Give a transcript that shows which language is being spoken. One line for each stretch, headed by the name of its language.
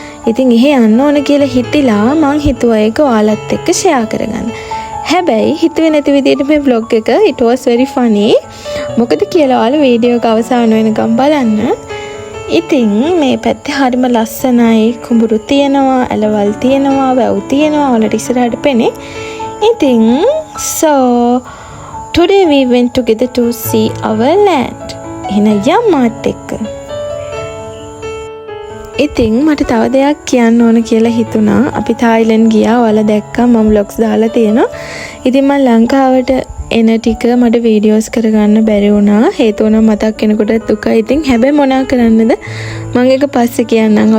Sinhala: ඉතින් එහෙ යන්න ඕන කියලා හිතිලා මං හිතුවා ඒක ඔයාලත් එක්ක share කරගන්න. හැබැයි හිතුවේ නැති විදිහට මේ vlog එක
English: it was very funny.
Sinhala: මොකද කියලා ඔයාලා වීඩියෝ එක අවසාන වෙනකම් බලන්න. ඉතින් මේ පැත්තේ හරිම ලස්සනයි කුඹුරු තියෙනවා ඇලවල් තියෙනවා වැව් තියෙනවා වලට ඉස්සරහට පෙනේ.
English: ඉතින් so today we went together to see our land.
Sinhala: එහෙනම් යම් මාත් එක්ක. ඉතින් මට තව දෙයක් කියන්න ඕන කියලා හිතුණා. අපි තායිලන්ඩ් ගියා. ඔයාලා දැක්කා මම vlogs දාලා තියෙනවා. ඉතින් මම ලංකාවට එන ටික මට වීඩියෝස් කරගන්න බැරි වුණා. හේතුව නම් මතක් වෙනකොට දුකයි. ඉතින් හැබැයි මොනා කරන්නද? මම ඒක පස්සේ කියන්නම්.